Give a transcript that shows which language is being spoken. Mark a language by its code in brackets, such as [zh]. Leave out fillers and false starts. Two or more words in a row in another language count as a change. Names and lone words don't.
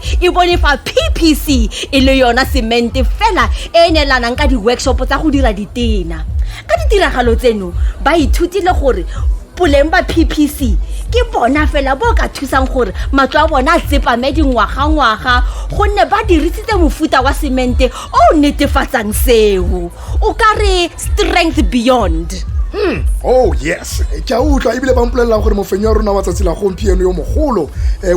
[tn] e bone fa PPC e le yona semente fela e neelanang ka di-workshop tsa go dira ditena ka ditiragalo tseno ba ithutile gore boleng ba PPC ke bona fela bo ka thusang gore matlo a bona a tsepame dingwaga gonne ba dirisitse mofuta wa semente o netefatsang seo o ka re [en] strength beyond oh yes [tn] ke a utlwa ebile ba mpolelela gore mofenyo wa rona wa tsatsi la gompieno yo mogolo o